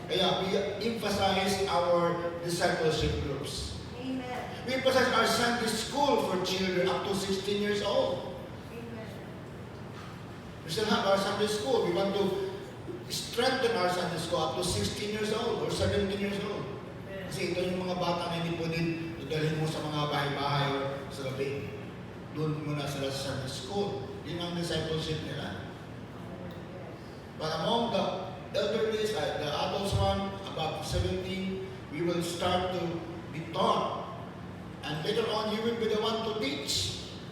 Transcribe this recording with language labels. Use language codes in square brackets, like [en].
[en] Kaya we emphasize our discipleship groups. Amen. We emphasize our Sunday school for children up to 16 years old. Amen. We still have our Sunday school. We want to strengthen our Sunday school up to 16 years old or 17 years old. [tl] Kasi ito yung mga bata na hindi pwedeng idalhin mo sa mga bahay-bahay o sa gabi. Doon muna sila sa Sunday school. Yun ang discipleship nila. [en] But among the elderly, the adults one, about 17, we will start to be taught. And later on, you will be the one to teach.